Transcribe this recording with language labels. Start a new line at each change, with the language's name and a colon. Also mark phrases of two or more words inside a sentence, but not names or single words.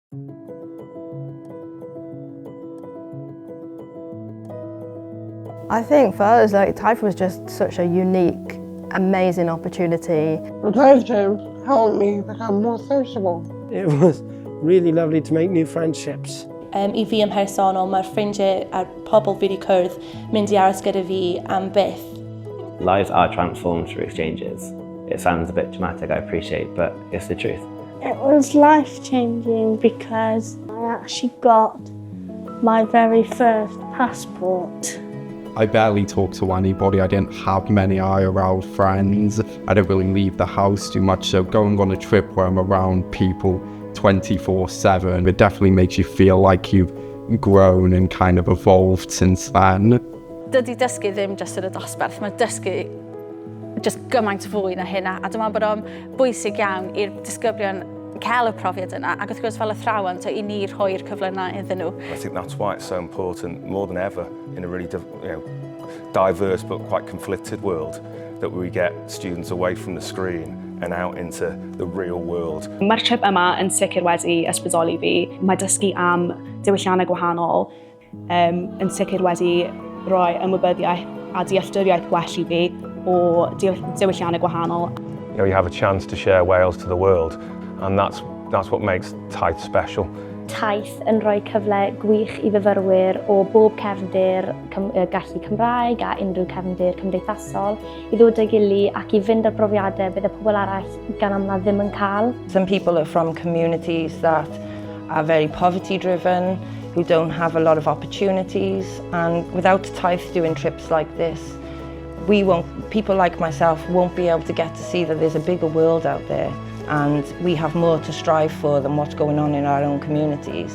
English: I think for us, TIFE was just such a unique, amazing opportunity. The TIFE team helped me become more sociable. It was really lovely to make new friendships.
Welsh: I fi yn personol, mae'r ffrindiau a'r pobl fi wedi cwrdd mynd i aros gyda fi am byth.
English: Lives are transformed through exchanges. It sounds a bit dramatic, I appreciate, but it's the truth. It was life-changing because I actually got my very first passport. I barely talked to anybody. I didn't have many IRL friends. I didn't really leave the house too much, so going on a trip where I'm around people 24/7, it definitely makes you feel like you've grown and kind of evolved since then.
Welsh: Dydy dysgu ddim jyst yn y dosbarth, mae dysgu jyst gymaint fwy na hynna, a dyma bod o'n bwysig iawn i'r disgyblion cael y profiad yna, ac wrth gwrs fel athrawon, i ni rhoi'r cyfle yna iddyn nhw.
English: I think that's why it's so important, more than ever, in a really diverse but quite conflicted world, that we get students away from the screen and out into the real world.
Welsh: Mae'r trip yma yn sicr wedi ysbrydoli fi. Mae dysgu am diwylliannau gwahanol yn sicr wedi rhoi ymwybyddiaeth a dealltwriaeth gwell i fi o diwylliannau gwahanol.
English: You have a chance to share Wales to the world, and that's what makes TIFE special.
Welsh: TIFE yn rhoi cyfle gwych i fyfyrwyr o bob cefndir gallu Cymraeg a unrhyw cefndir cymdeithasol i ddod â'i gilydd ac i fynd ar brofiadau bydd y pobl arall gan amla ddim yn cael.
English: Some people are from communities that are very poverty driven, who don't have a lot of opportunities, and without TIFE doing trips like this, people like myself won't be able to get to see that there's a bigger world out there. And we have more to strive for than what's going on in our own communities.